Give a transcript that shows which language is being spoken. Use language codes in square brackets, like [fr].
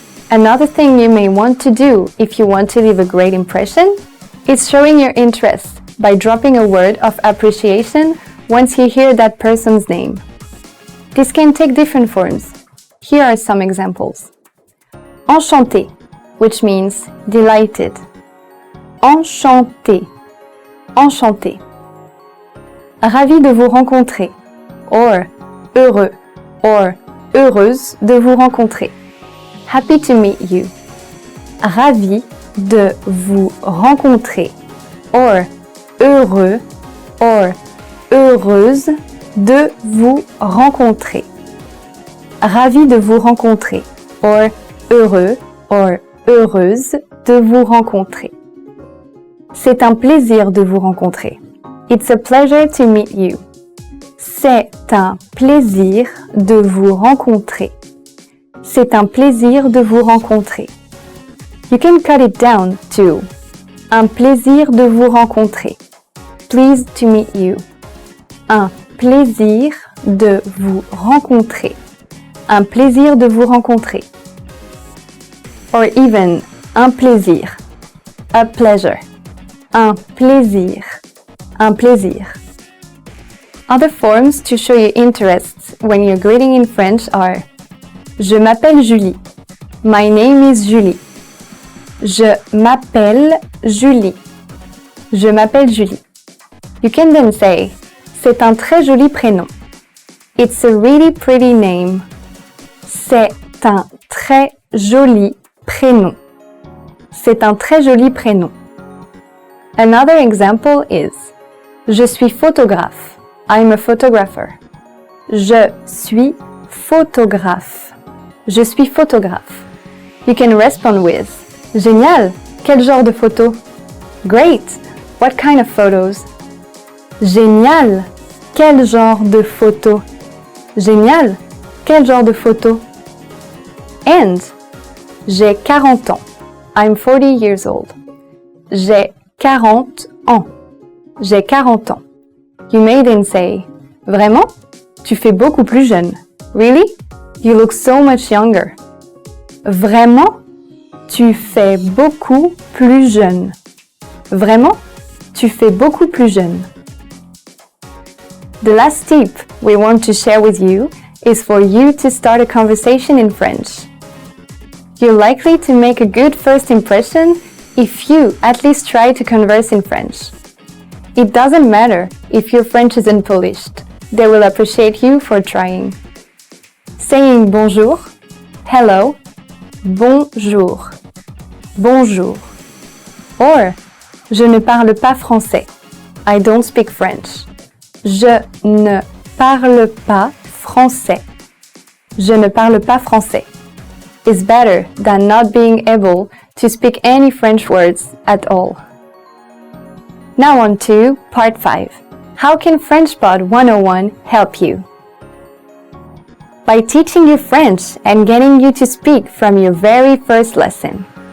[en] Another thing you may want to do if you want to leave a great impression is showing your interest by dropping a word of appreciation once you hear that person's name. This can take different forms. Here are some examples. [fr] Enchanté, [en] which means delighted. [fr] Enchanté, enchanté. Ravi de vous rencontrer, or heureux, or heureuse de vous rencontrer. [en] Happy to meet you. [fr] Ravi de vous rencontrer, or heureux, or heureuse de vous rencontrer. Ravi de vous rencontrer, or heureux, or heureuse de vous rencontrer. C'est un plaisir de vous rencontrer. [en] It's a pleasure to meet you. [fr] C'est un plaisir de vous rencontrer. C'est un plaisir de vous rencontrer. [en] You can cut it down to [fr] un plaisir de vous rencontrer. [en] Pleased to meet you. [fr] Un plaisir de vous rencontrer. Un plaisir de vous rencontrer. [en] Or even [fr] un plaisir. [en] A pleasure. [fr] Un plaisir. Un plaisir. [en] Other forms to show your interests when you're greeting in French are [fr] Je m'appelle Julie. [en] My name is Julie. [fr] Je m'appelle Julie. Je m'appelle Julie. [en] You can then say [fr] C'est un très joli prénom. [en] It's a really pretty name. [fr] C'est un très joli prénom. C'est un très joli prénom. [en] Another example is [fr] Je suis photographe. [en] I'm a photographer. [fr] Je suis photographe. Je suis photographe. [en] You can respond with [fr] Génial! Quel genre de photo? [en] Great! What kind of photos? [fr] Génial! Quel genre de photo? Génial! Quel genre de photo? And J'ai 40 ans. [en] I'm 40 years old. [fr] J'ai 40 ans. J'ai 40 ans. [en] You may then say [fr] Vraiment? Tu fais beaucoup plus jeune. [en] Really? You look so much younger. [fr] Vraiment? Tu fais beaucoup plus jeune. Vraiment? Tu fais beaucoup plus jeune. [en] The last tip we want to share with you is for you to start a conversation in French. You're likely to make a good first impression if you at least try to converse in French. It doesn't matter if your French isn't polished. They will appreciate you for trying. Saying bonjour, hello, bonjour, bonjour. [fr] Or, je ne parle pas français. [en] I don't speak French. [fr] Je ne parle pas français. Je ne parle pas français. [en] Is better than not being able to speak any French words at all. Now on to part 5. How can FrenchPod 101 help you? By teaching you French and getting you to speak from your very first lesson.